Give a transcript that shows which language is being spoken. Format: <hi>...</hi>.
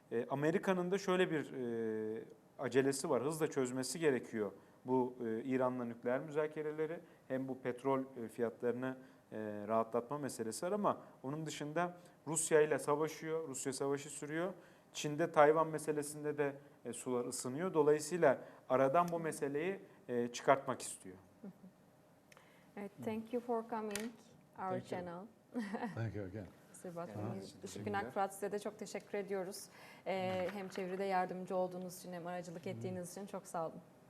<tr>Amerika'nın da şöyle bir acelesi var, hızla çözmesi gerekiyor bu İran'la nükleer müzakereleri. Hem bu petrol fiyatlarını rahatlatma meselesi var ama onun dışında Rusya ile savaşıyor, Rusya savaşı sürüyor. Çin'de Tayvan meselesinde de sular ısınıyor. Dolayısıyla aradan bu meseleyi çıkartmak istiyor.</tr> <en>Evet, thank you for coming our channel. Thank you again.</en> <tr>Said Batrouni Ulusal Kanal'a size de çok teşekkür ediyoruz. Hem çeviride yardımcı olduğunuz için hem aracılık ettiğiniz için çok sağ olun.</tr>